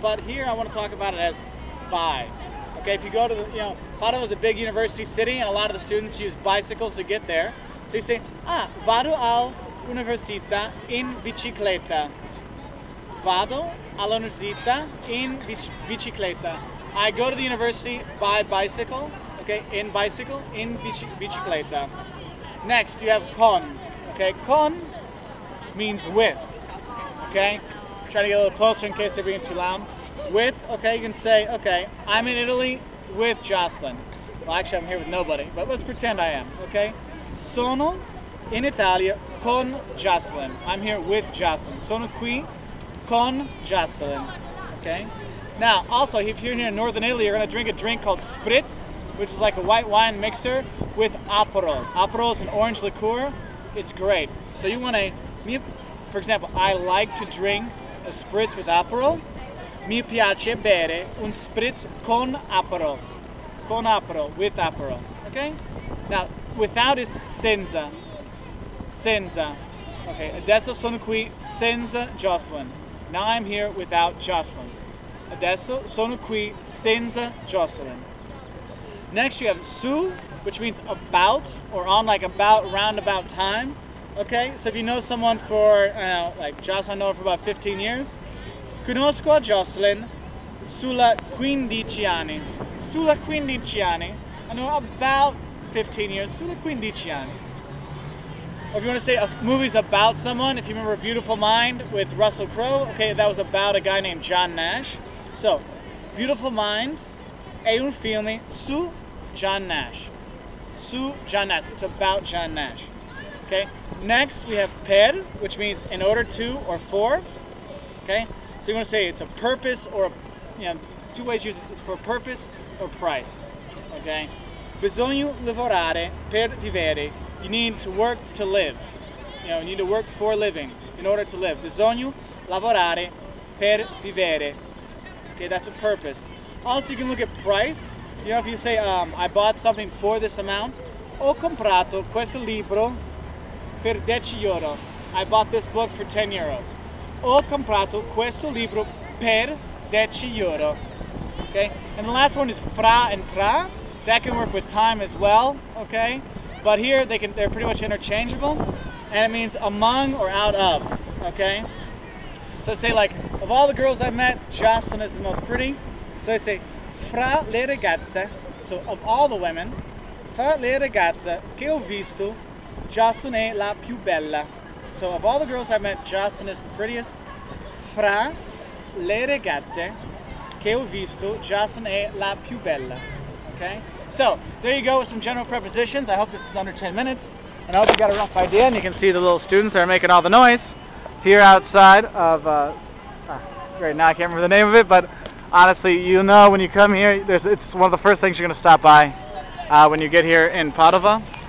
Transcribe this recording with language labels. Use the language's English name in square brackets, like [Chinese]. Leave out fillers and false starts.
[English] But here I want to talk about it as by. Okay, if you go to the, Padova is a big university city, and a lot of the students use bicycles to get there. So you say, [Italian] vado all'università in bicicletta. Vado all'università in bicicletta. [English] I go to the university by bicycle. Okay, in bicycle, [Italian] in bicicletta. [English] Next, you have con. Okay, con means with. Okay, try to get a little closer in case they're being too loud. With, okay, you can say, okay, I'm in Italy with Jocelyn. Well, actually, I'm here with nobody, but let's pretend I am. [Italian] Okay, sono in Italia con Jocelyn. [English] I'm here with Jocelyn. [Italian] Sono qui con Jocelyn. [English] Okay. Now, also, if you're here in northern Italy, you're going to drink a drink called spritz, which is like a white wine mixer with Aperol. Aperol is an orange liqueur. It's great. So you want to, for example, I like to drink a spritz with Aperol. [Italian] Mi piace bere un spritz con Aperol. Con Aperol, [English] with Aperol. Okay? Now, without is senza. Senza. Okay, [Italian] adesso sono qui senza Jocelyn. [English] Now I'm here without Jocelyn. [Italian] Adesso sono qui senza Jocelyn. [English] Next you have su, which means about, or on like about, roundabout time. Okay, so if you know someone for, like Jocelyn, I know her for about 15 years. [Italian] Conosco a Jocelyn sulla 15 anni. Sulla 15 anni. [English] I know about 15 years. [Italian] Sulla 15 anni. [English] Or if you want to say a movie's about someone, if you remember A Beautiful Mind with Russell Crowe, okay, that was about a guy named John Nash. [Italian] So, Beautiful Mind è un film su John Nash. Su John Nash. [English] It's about John Nash. Okay. Next we have per, which means in order to or for. Okay. So you want to say it's a purpose or two ways to use it. It's for purpose or price. Okay. [Italian] Bisogna lavorare per vivere. [English] You need to work to live. You need to work for a living in order to live. [Italian] Bisogna lavorare per vivere. [English] Okay, that's a purpose. Also, you can look at price. If you say, I bought something for this amount. [Italian] Ho comprato questo libro per €10. [English] I bought this book for €10. [Italian] Ho comprato questo libro per €10. [English] Okay? And the last one is fra and tra. That can work with time as well. Okay? But here they're pretty much interchangeable. And it means among or out of. Okay? So say like, of all the girls I've met, Jocelyn is the most pretty. So I say, [Italian] fra le ragazze, [English] so of all the women, [Italian] fra le ragazze che ho visto, Jocelyn è la più bella. [English] So of all the girls I've met, Jocelyn is the prettiest. [Italian] Fra le ragazze che ho visto, Jocelyn è la più bella. [English] Okay? So, there you go with some general prepositions. I hope this is under 10 minutes. And I hope you got a rough idea, and you can see the little students that are making all the noise here outside of, right now I can't remember the name of it, but honestly, when you come here, it's one of the first things you're going to stop by when you get here in Padova.